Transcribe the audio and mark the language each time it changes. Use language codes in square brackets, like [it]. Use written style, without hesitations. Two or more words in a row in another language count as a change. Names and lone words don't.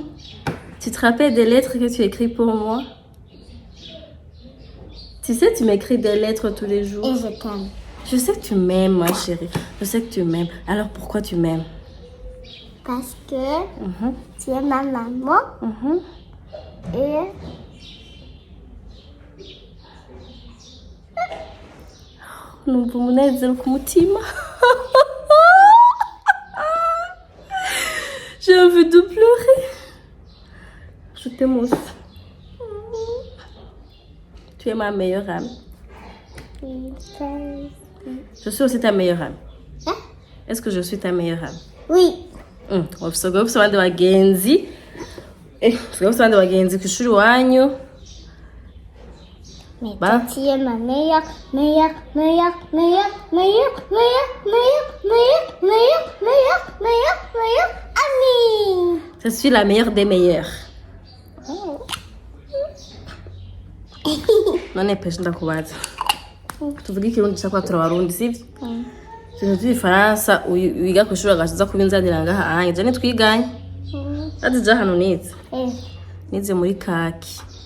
[fr] Tu te rappelles des lettres que tu écris pour moi? Tu sais, tu m'écris des lettres tous les jours. Et je t'aime. Je sais que tu m'aimes, ma chérie. Je sais que tu m'aimes. Alors pourquoi tu m'aimes? Parce que tu es ma maman. Et... [rn] Numva umunezero ku mutima. [fr] J'ai envie de pleurer. Je t'aime aussi. Tu es ma meilleure amie. Je suis aussi ta meilleure amie. Hein? Est-ce que je suis ta meilleure amie? Oui. [rn] Usigaye ufite abandi bagenzi. Usigaye ufite abandi bagenzi ku ishuri iwanyu. [fr] Mais Bah. toi, tu es ma meilleure amie. Je suis la meilleure des meilleures. [rn] None pesha ndakubaza. Tuvuge ikirundi cyakwa turabarundi sivyo? Ibintu by'ifaransa wiga ku ishuri agashiza kubinzanira ngaha anye je nitwiganye. Ati je hano nize. Nize muri kaki.